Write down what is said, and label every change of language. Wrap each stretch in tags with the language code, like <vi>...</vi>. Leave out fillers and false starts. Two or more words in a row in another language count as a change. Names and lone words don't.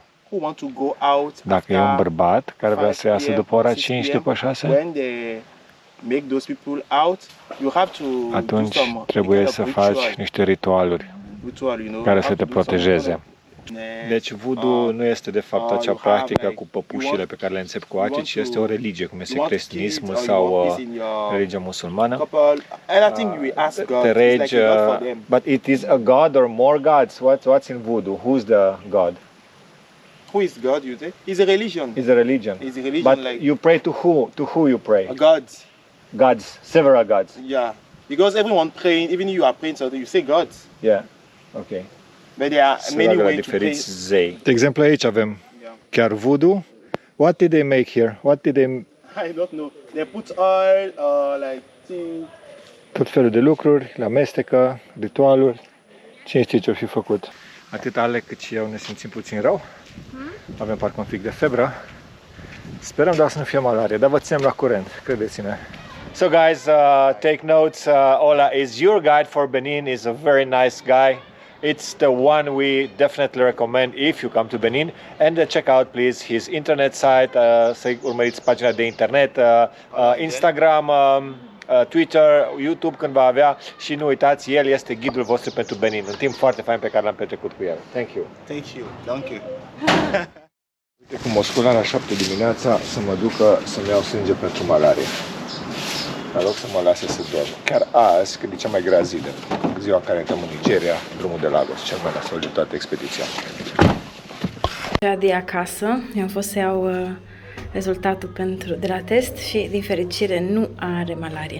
<ro>Dacă e un bărbat care vrea să iasă după ora 5, după 6, atunci trebuie să faci niște ritualuri care să te protejeze. Deci voodoo nu este de fapt acea practică cu păpușile pe care le înțep cu ace, ci este o religie, cum este creștinismul sau religia musulmană. Te regi,</ro> <en>but it is a god or more gods? What's in voodoo? Who's the god? Who is God, you say? It's a religion. It's a religion. It's a religion. But like you pray to who? To who you pray? gods. Gods, several gods. Yeah. Because everyone praying, even you are praying something, you say gods. Yeah. Okay. But there are many ways to pray.</en> <ro>zei. De exemplu, aici avem chiar voodoo.</ro> <en>What did they make here? What did they... I don't know. They put oil like things.</en> <ro>Tot felul de lucruri, le amestecă, ritualuri. Cine știe ce-o fi făcut? Atât Ale cât și eu ne simțim puțin rău. Avem parcă un pic de febră. Sperăm doar să nu fie malarie, dar vă ținem la curent, credeți-ne.</ro> <en>So guys, take notes. Ola is your guide for Benin. He's a very nice guy. It's the one we definitely recommend if you come to Benin. And check out, please, his internet site.</en> <ro>Să urmăriți pagina de internet, Instagram, Twitter, YouTube când va avea. Și nu uitați, el este ghidul vostru pentru Benin. Un timp foarte fain pe care l-am petrecut cu el.</ro> <en>Thank you. Thank you. Thank you.</en> <ro>Uite cum o scular la 7 dimineața să mă ducă să-mi iau sânge pentru malarie. În loc să mă lase să dorm. Chiar azi, când e cea mai grea zi, ziua în care intrăm în Nigeria, drumul de Lagos, cel mai nasol de toată expediția. De acasă, eu am fost să iau rezultatul de la test și, din fericire, nu are malarie.</ro>